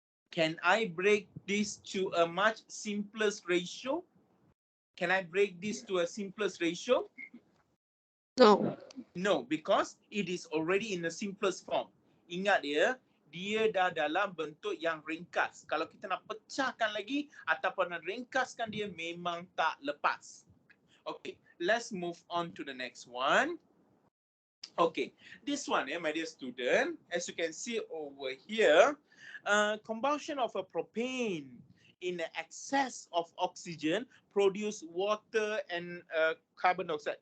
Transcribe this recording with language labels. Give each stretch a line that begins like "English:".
English: Can I break this to a much simplest ratio? Can I break this to a simplest ratio? No. No, because it is already in the simplest form.
Malay: Ingat dia dah dalam bentuk yang ringkas. Kalau kita nak pecahkan lagi ataupun nak ringkaskan dia, memang tak lepas.
English: Okay, let's move on to the next one. Okay, this one, my dear student, as you can see over here, combustion of a propane in the excess of oxygen produce water and carbon dioxide.